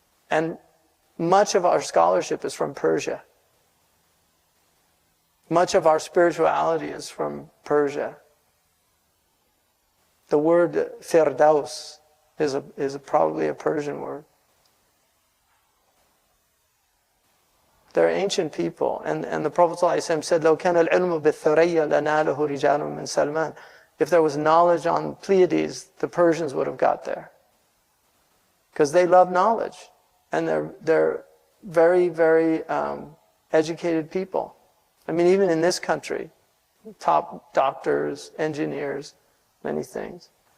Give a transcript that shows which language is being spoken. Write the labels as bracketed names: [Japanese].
[English] And much of our scholarship is from Persia. Much of our spirituality is from Persia. The word firdaus is probably a Persian word. They're ancient people. And the Prophet ﷺ said, [Arabic] لو كان العلم بالثريا لناله رجال من سلمان. [English] If there was knowledge on Pleiades, the Persians would have got there. Because they love knowledge. And they're very, very educated people. I mean, even in this country, top doctors, engineers, many things.